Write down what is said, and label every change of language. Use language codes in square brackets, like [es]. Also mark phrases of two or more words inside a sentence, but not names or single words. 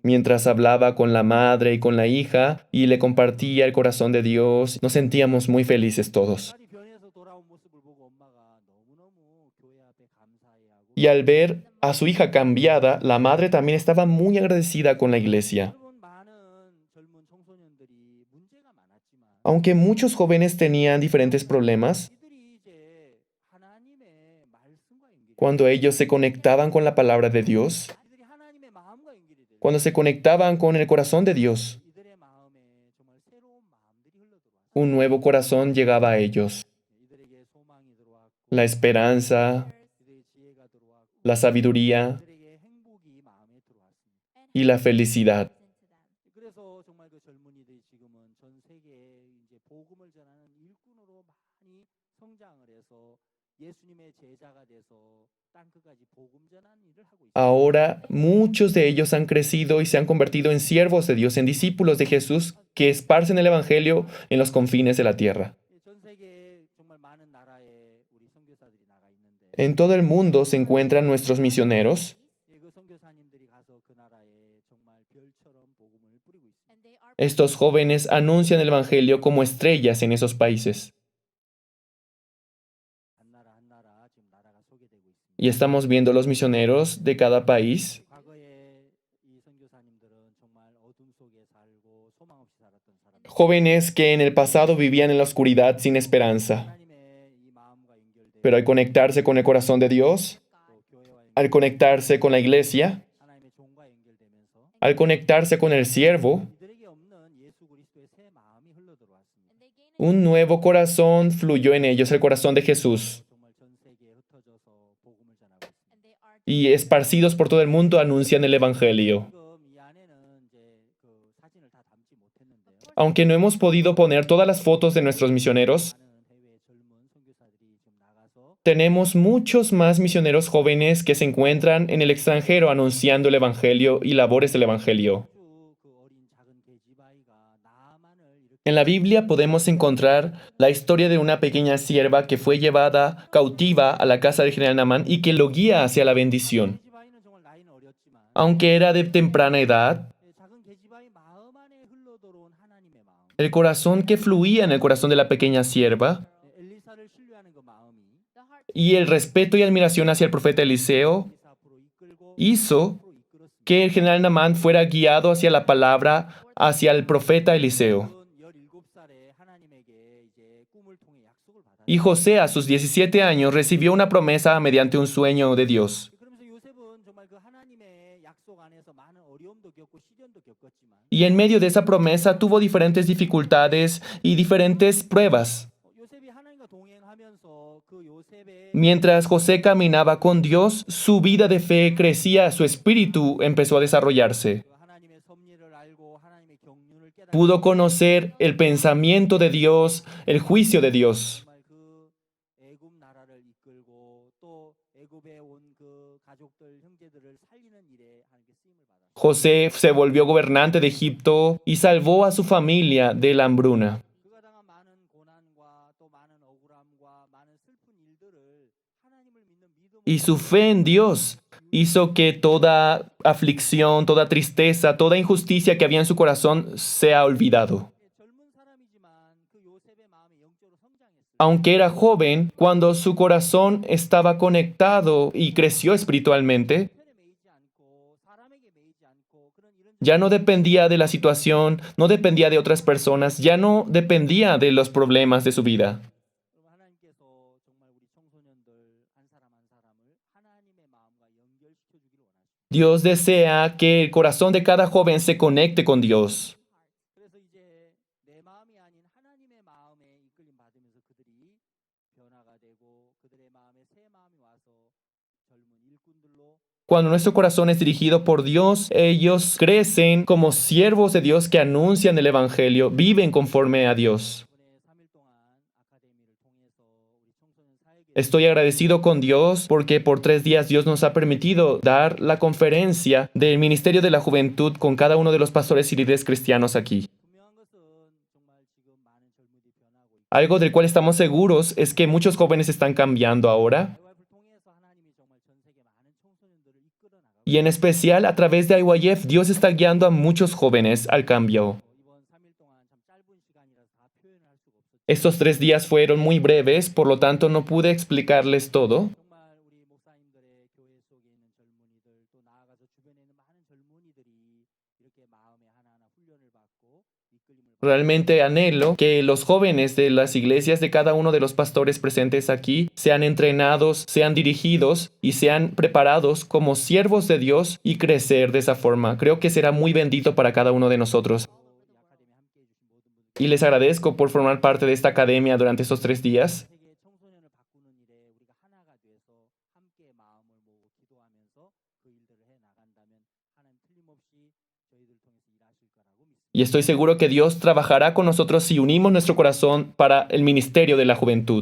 [es] Mientras hablaba con la madre y con la hija y le compartía el corazón de Dios, nos sentíamos muy felices todos. [ko] 딸이 변해서 돌아온 모습을 보고 엄마가 너무너무 교회 앞에 감사해하고 [es] Y al ver a su hija cambiada, la madre también estaba muy agradecida con la iglesia. [ko] 여러분 많은 젊은 청소년들이 문제가 많았지만 [es] Aunque muchos jóvenes tenían diferentes problemas, [ko] 이들이 이제 하나님의 말씀과 연결이 [es] cuando ellos se conectaban con la palabra de Dios, [ko] 이들이 하나님의 마음과 연결이 되고 [es] cuando se conectaban con el corazón de Dios, [ko] 이들의 마음에 정말 새로운 마음들이 흘러들어왔어요. [es] un nuevo corazón llegaba a ellos. [ko] 이들에게 소망이 들어왔고 [es] La esperanza, [ko] 이들에게 지혜가 들어왔고 [es] la sabiduría [ko] 이들에게 행복이 마음에 들어왔습니다. [es] y la felicidad. [en] Into them. [ko] 그래서 정말 그 젊은이들이 지금은 전 세계에 이제 복음을 전하는 일꾼으로 많이 성장을 해서 예수님의 제자가 돼서 땅 끝까지 복음 전하는 일을 하고 있습니다. [es] Ahora muchos de ellos han crecido y se han convertido en siervos de Dios, en discípulos de Jesús que esparcen el Evangelio en los confines de la tierra. [ko] 전 세계에 정말 많은 나라에 우리 선교사들이 나가 있는데 [es] En todo el mundo se encuentran nuestros misioneros. [ko] 그 선교사님들이 가서 그 나라에 정말 별처럼 복음을 뿌리고 있습니다. [en] And they are [es] Estos jóvenes anuncian el Evangelio como estrellas en esos países. [ko] 한 나라 지금 나라가 소개되고 있습니다. [es] Y estamos viendo los misioneros de cada país. [ko] 과거에 이 선교사님들은 정말 어둠 속에 살고 소망 없이 살았던 사람들. [es] Jóvenes que en el pasado vivían en la oscuridad sin esperanza. [ko] 하나님의 이 마음과 연결돼 [es] Pero al conectarse con el corazón de Dios, [ko] 또 교회와 [es] al conectarse con la iglesia, [ko] 하나님의 종과 연결되면서 [es] al conectarse con el siervo, [ko] 이들에게 없는 예수 그리스도의 새 마음이 흘러 들어왔습니다. [en] and they gain [es] Un nuevo corazón fluyó en ellos, el corazón de Jesús. [ko] 정말 전 세계에 흩어져서 복음을 전하고 있습니다. [en] And they are [es] Y esparcidos por todo el mundo anuncian el Evangelio. [ko] 지금 이 안에는 이제 그 사진을 다 담지 못했는데요. [es] Aunque no hemos podido poner todas las fotos de nuestros misioneros, [ko] 많은 해외 젊은 선교사들이 지금 나가서 [es] tenemos muchos más misioneros jóvenes que se encuentran en el extranjero anunciando el Evangelio y labores del Evangelio. [ko] 아주 그 어린 작은 계집아이가 나만을 이렇게 [es] En la Biblia podemos encontrar la historia de una pequeña sierva que fue llevada cautiva a la casa del general Naamán y que lo guía hacia la bendición. [ko] 계집아이는 정말 나이는 어렸지만 [es] Aunque era de temprana edad, [ko] 작은 계집아이 마음 안에 흘러들어온 하나님의 마음, [es] el corazón que fluía en el corazón de la pequeña sierva [ko] 엘리사를 신뢰하는 그 마음이 [en] the heart [es] y el respeto y admiración hacia el profeta Eliseo [ko] 엘리사 앞으로 이끌고 [es] hizo [ko] 앞으로 이끌었습니다. [es] que el general Naamán fuera guiado hacia la palabra, hacia el profeta Eliseo. [ko] 17살에 하나님에게 이제 꿈을 통해 약속을 받았어요. [es] Y José a sus 17 años recibió una promesa mediante un sueño de Dios. [ko] 그러면서 요셉은 정말 그 하나님의 약속 안에서 많은 어려움도 겪고 시련도 겪었지만 [es] Y en medio de esa promesa tuvo diferentes dificultades y diferentes pruebas. [ko] 요셉이 하나님과 동행하면서 그 요셉의 [es] Mientras José caminaba con Dios, su vida de fe crecía, su espíritu empezó a desarrollarse. [ko] 그 하나님의 섭리를 알고 하나님의 경륜을 깨닫고 [es] Pudo conocer el pensamiento de Dios, el juicio de Dios. [ko] 정말 그 애굽 나라를 이끌고 또 애굽에 온 그 가족들 형제들을 살리는 일에 하나님께 쓰임을 받았어요. [es] José se volvió gobernante de Egipto y salvó a su familia de la hambruna. [ko] 그가 당한 많은 고난과 또 많은 억울함과 많은 슬픈 일들을 하나님을 믿는 믿음으로 [es] Y su fe en Dios hizo que toda aflicción, toda tristeza, toda injusticia que había en su corazón sea olvidado. [ko] 젊은 사람이지만 그 요셉의 마음이 영적으로 성장했어요. [es] Aunque era joven, cuando su corazón estaba conectado y creció espiritualmente, [ko] 편에 매이지 않고 사람에게 매이지 않고 그런 이런 [es] ya no dependía de la situación, no dependía de otras personas, ya no dependía de los problemas de su vida. [ko] 여러분, 하나님께서 정말 우리 청소년들 한 사람 한 사람을 하나님의 마음과 연결시켜 주기를 원하십니다. [es] Dios desea que el corazón de cada joven se conecte con Dios. [ko] 그래서 이제 내 마음이 아닌 하나님의 마음에 이끌림 받으면서 그들이 변화가 되고 그들의 마음에 새 마음이 와서 젊은 일꾼들로 [es] Cuando nuestro corazón es dirigido por Dios, ellos crecen como siervos de Dios que anuncian el Evangelio, viven conforme a Dios. [ko] 이번에 3일 동안 아카데미를 통해서 우리 청소년 사역에 [es] Estoy agradecido con Dios porque por 3 días Dios nos ha permitido dar la conferencia del Ministerio de la Juventud con cada uno de los pastores y líderes cristianos aquí. [ko] 분명한 것은 정말 지금 많은 젊은이들이 변하고 있고 [es] Algo del cual estamos seguros es que muchos jóvenes están cambiando ahora [ko] IYF를 통해서 하나님이 정말 전 세계 많은 청소년들을 이끌어 나가고 [es] y en especial a través de IYF Dios está guiando a muchos jóvenes al cambio. [ko] 이번 3일 동안 참 짧은 시간이라서 다 표현할 수가 없었죠. [es] Estos 3 días fueron muy breves, por lo tanto no pude explicarles todo. [ko] 정말 우리 목사님들의 교회 속에 있는 젊은이들 또 나아가서 주변에 있는 많은 젊은이들이 이렇게 마음에 하나하나 훈련을 받고 이끌림을 받고 [es] Realmente anhelo que los jóvenes de las iglesias de cada uno de los pastores presentes aquí sean entrenados, sean dirigidos y sean preparados como siervos de Dios y crecer de esa forma. Creo que será muy bendito para cada uno de nosotros. [ko] 이 아카데미 함께 해주신 모든 분들 [es] Y les agradezco por formar parte de esta academia durante estos 3 días. [ko] 세계 청소년을 바꾸는 일에 우리가 하나가 돼서 함께 마음을 모으고 기도하면서 그 일들을 해 나간다면 하나님 틀림없이 저희들 통해서 일하실 거라고 믿습니다. [es] Y estoy seguro que Dios trabajará con nosotros si unimos nuestro corazón para el ministerio de la juventud.